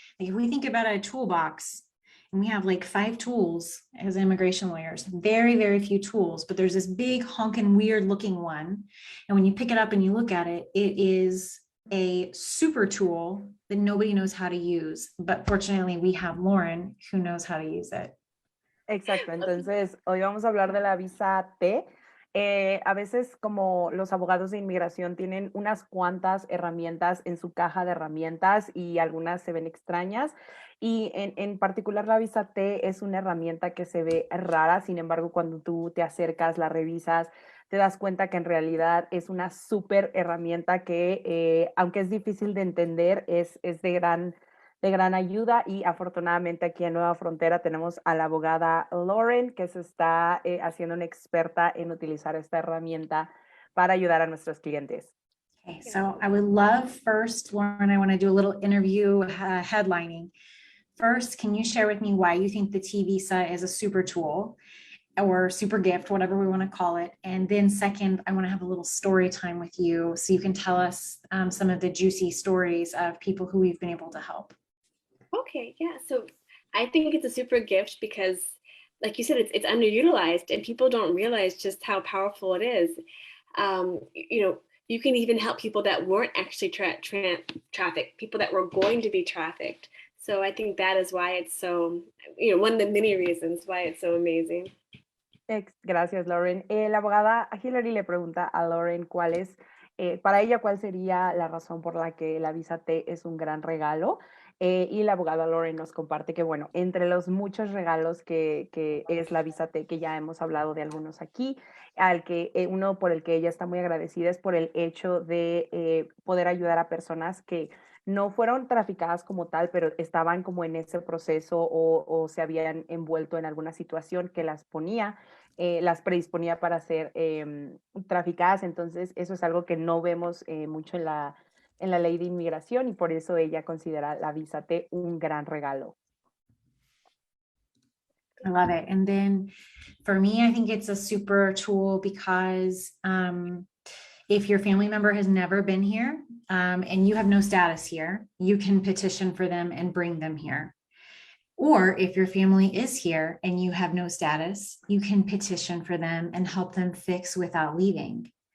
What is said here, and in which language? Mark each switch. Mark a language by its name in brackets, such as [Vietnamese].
[English] Like if we think about a toolbox, and we have like 5 tools as immigration lawyers, very, very few tools, but there's this big honking weird looking one. And when you pick it up and you look at it, it is a super tool that nobody knows how to use. But fortunately, we have Lauren who knows how to use it. [Spanish] Exacto, entonces hoy vamos a hablar de la visa T. A veces como los abogados de inmigración tienen unas cuantas herramientas en su caja de herramientas y algunas se ven extrañas y en particular la visa T es una herramienta que se ve rara, sin embargo cuando tú te acercas, la revisas, te das cuenta que en realidad es una súper herramienta que aunque es difícil de entender es de gran ayuda y afortunadamente aquí en Nueva Frontera tenemos a la abogada Lauren que se está haciendo una experta en utilizar esta herramienta para ayudar a nuestros clientes. [English] Okay, so I would love first, Lauren, I want to do a little interview headlining. First, can you share with me why you think the T visa is a super tool or super gift, whatever we want to call it? And then second, I want to have a little story time with you so you can tell us some of the juicy stories of people who we've been able to help. Okay, yeah. So I think it's a super gift because, like you said, it's underutilized and people don't realize just how powerful it is. You can even help people that weren't actually trafficked, people that were going to be trafficked. So I think that is why it's so, one of the many reasons why it's so amazing. [Spanish] Gracias, Lauren. La abogada Hillary le pregunta a Lauren para ella, cuál sería la razón por la que la visa T es un gran regalo. Y la abogada Lauren nos comparte que, bueno, entre los muchos regalos que es la visa T, que ya hemos hablado de algunos aquí, uno por el que ella está muy agradecida es por el hecho de poder ayudar a personas que no fueron traficadas como tal, pero estaban como en ese proceso o se habían envuelto en alguna situación que las predisponía para ser traficadas. Entonces, eso es algo que no vemos mucho en la ley de inmigración y por eso ella considera la visa T un gran regalo. [English] I love it. And then for me, I think it's a super tool because if your family member has never been here and you have no status here, you can petition for them and bring them here. Or if your family is here and you have no status, you can petition for them and help them fix without leaving.